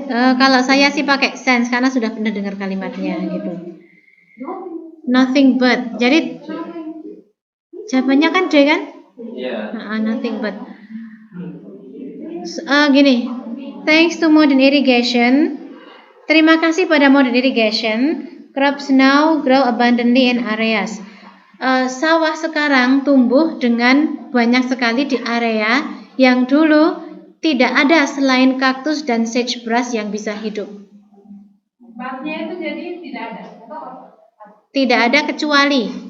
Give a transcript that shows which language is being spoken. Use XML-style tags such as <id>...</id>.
<id>Kalau saya sih pakai sense karena sudah pernah dengar kalimatnya gitu.</id> <en>Nothing but.</en> <id>Jadi jawabannya kan D kan? Iya.</id> <en>Nothing but.</en> <id>Gini.</id> <en>Thanks to modern irrigation.</en> <id>Terima kasih pada</id> <en>modern irrigation. Crops now grow abundantly in areas.</en> <id>Sawah sekarang tumbuh dengan banyak sekali di area yang dulu tidak ada selain kaktus dan sagebrush yang bisa hidup. Batnya itu jadi tidak ada. Tidak ada kecuali.</id>